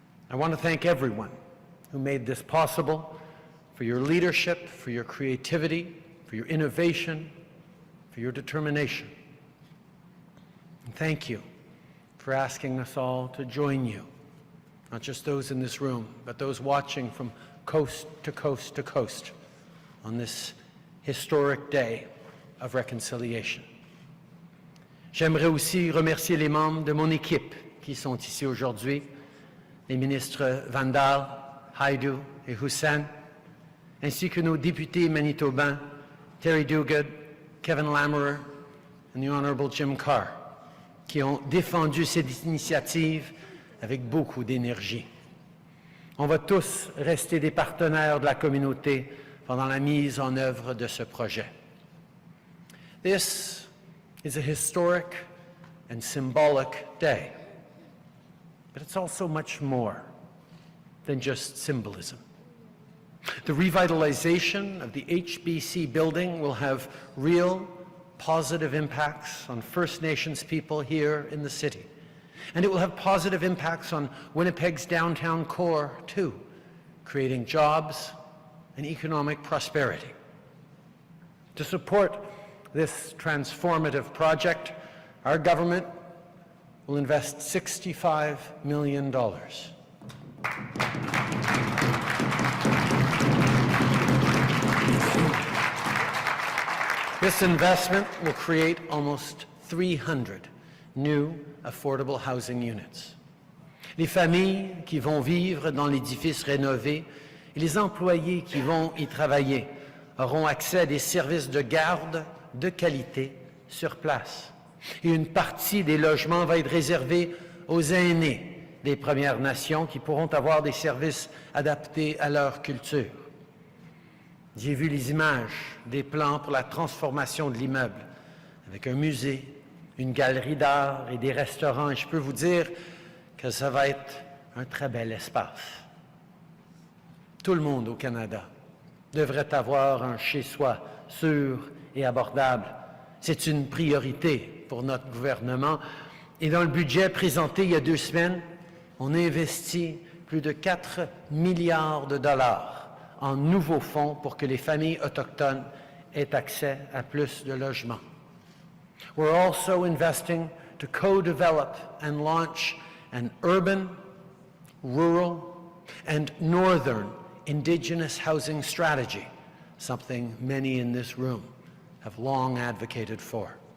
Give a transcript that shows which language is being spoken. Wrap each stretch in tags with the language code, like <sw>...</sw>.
<en>I want to thank everyone who made this possible, for your leadership, for your creativity, for your innovation, for your determination. And thank you for asking us all to join you, not just those in this room, but those watching from coast to coast to coast on this historic day of reconciliation.</en> <fr>J'aimerais aussi remercier les membres de mon équipe qui sont ici aujourd'hui, les ministres Vandal, Haidu et Hussein, ainsi que nos députés manitobains Terry Duguid, Kevin Lamoureux</fr> <en>and the Honourable</en> <fr>Jim Carr, qui ont défendu cette initiative avec beaucoup d'énergie. On va tous rester des partenaires de la communauté pendant la mise en œuvre de ce projet.</fr> <en>This is a historic and symbolic day, but it's also much more than just symbolism. The revitalization of the HBC building will have real positive impacts on First Nations people here in the city. And it will have positive impacts on Winnipeg's downtown core, too, creating jobs and economic prosperity. To support this transformative project, our government will invest $65 million. This investment will create almost 300 new affordable housing units.</en> <fr>Les familles qui vont vivre dans l'édifice rénové et les employés qui vont y travailler auront accès à des services de garde de qualité sur place. Et une partie des logements va être réservée aux aînés des Premières Nations qui pourront avoir des services adaptés à leur culture. J'ai vu les images des plans pour la transformation de l'immeuble, avec un musée, une galerie d'art et des restaurants. Et je peux vous dire que ça va être un très bel espace. Tout le monde au Canada devrait avoir un chez-soi sûr et abordable. C'est une priorité pour notre gouvernement. Et dans le budget présenté il y a 2 semaines, on a investi plus de 4 milliards de dollars en nouveaux fonds pour que les familles autochtones aient accès à plus de logements.</fr> <en>We're also investing to co-develop and launch an urban, rural, and northern Indigenous housing strategy, something many in this room have long advocated for.</en>